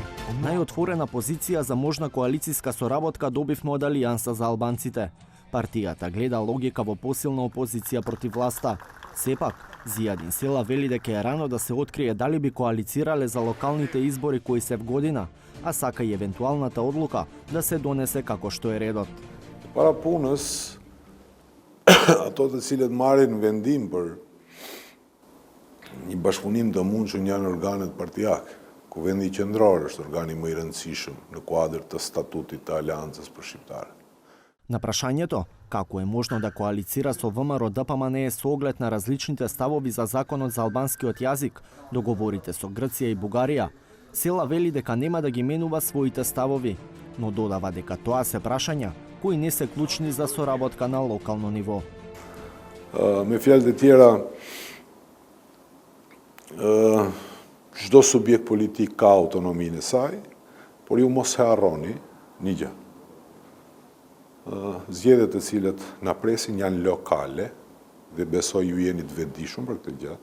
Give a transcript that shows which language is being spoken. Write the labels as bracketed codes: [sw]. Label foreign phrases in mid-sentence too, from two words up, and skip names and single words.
[mk] Најотворена позиција за можна коалициска соработка добивме од Алијанса за албанците. Партијата гледа логика во посилна опозиција против власта. Сепак, Зијадин Села вели дека е рано да се открие дали би коалицирале за локалните избори кои се в година, а сака и евентуалната одлука да се донесе како што е редот. [sq] Para punës, ato të cilët marrin vendim për një bashkëpunim të mundshëm janë organet partijake. Kuvendi qendror është organi më i rëndësishëm në kuadër të statutit të Aleancës për shqiptarët. [mk] На прашањето како е можно да коалицира со ВМРО-ДПМН со оглед на различните ставови за законот за албанскиот јазик, договорите со Грција и Бугарија, Села вели дека нема да ги менува своите ставови, но додава дека тоа се прашања кои не се клучни за соработка на локално ниво. [sq] Me fjalë të tjera, çdo subjekt politik ka autonominë e saj, por ju mos e harroni një gjë. Zgjedhjet të cilat na presin janë lokale dhe besoj ju jeni të vetëdijshëm për këtë gjë.